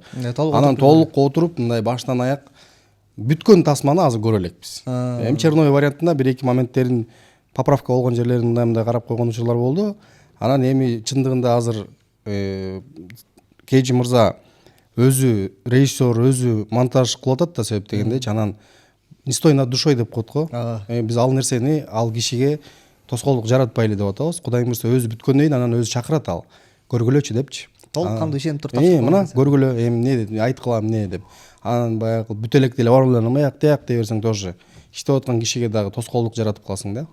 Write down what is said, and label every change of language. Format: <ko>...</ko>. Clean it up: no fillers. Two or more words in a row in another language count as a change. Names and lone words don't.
<ky>Анан толук отуруп мындай баштан аяк бүткөн тасманы азыр көрө элекпиз. Эми черновой вариантында бир-эки моменттерин поправка болгон жерлерин мындай карап койгон учурлар болду. Анан эми чындыгында азыр Кейжи мырза өзү режиссер, өзү монтаж кылып атат да, себеп дегендейчи. Анан</ky> <ru>не стой над душой</ru> <ky>деп коет го. Биз ал нерсени ал кишиге тоскоолдук жаратпайлы деп атабыз. Кудай мырза өзү бүткөндөн кийин анан өзү чакырат, ал көргүлөчү депчи. Толук кандуу ишенип туруп мына көргүлө, эми эмне айткыла эмне деп. Анан баягы бүт элек деле бар эле аяк дей берсең тоже иштеп аткан кишиге дагы тоскоолдук жаратып каласың да.</ky>